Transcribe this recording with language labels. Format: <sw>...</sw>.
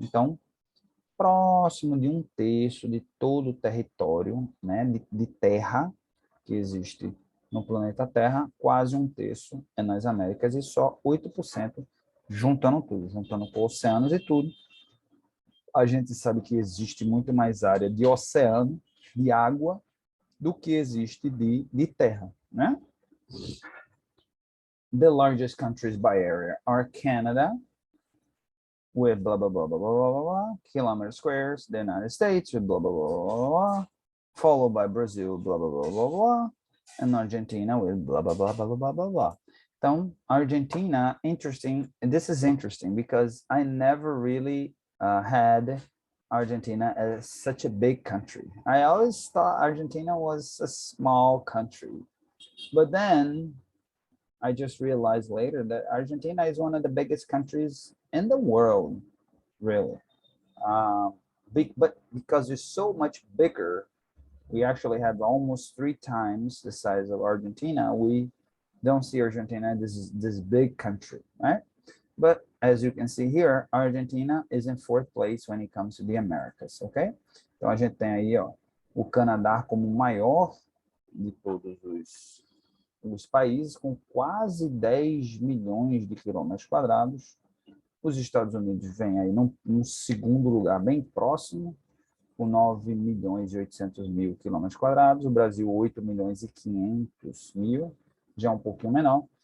<pt>Então, próximo de 1/3 de todo o território, né, de terra que existe no planeta Terra, quase 1/3 é nas Américas e só 8% juntando tudo, juntando com oceanos e tudo. A gente sabe que existe muito mais área de oceano, de água, do que existe de terra, né?</pt> <en>The largest countries by area are Canada, with blah, blah, blah, blah, blah, blah, blah, kilometer squares, the United States, with blah, blah, blah, blah, blah, followed by Brazil, blah, blah, blah, blah, blah, and Argentina with blah, blah, blah, blah, blah, blah, blah.</en> <pt>Então,</pt> <en>Argentina, interesting, and this is interesting because I never really had Argentina as such a big country. I always thought Argentina was a small country, but then I just realized later that Argentina is one of the biggest countries in the world, really. But because it's so much bigger, we actually have almost 3 times the size of Argentina. We don't see Argentina as this big country, right? But as you can see here, Argentina is in 4th place when it comes to the Americas, ok?</en> <pt>Então a gente tem aí, ó, o Canadá como o maior de todos os países, com quase 10 milhões de quilômetros quadrados. Os Estados Unidos vem aí num segundo lugar bem próximo, com 9 milhões e 800 mil quilômetros quadrados. O Brasil, 8 milhões e 500 mil, já um pouquinho menor.</pt>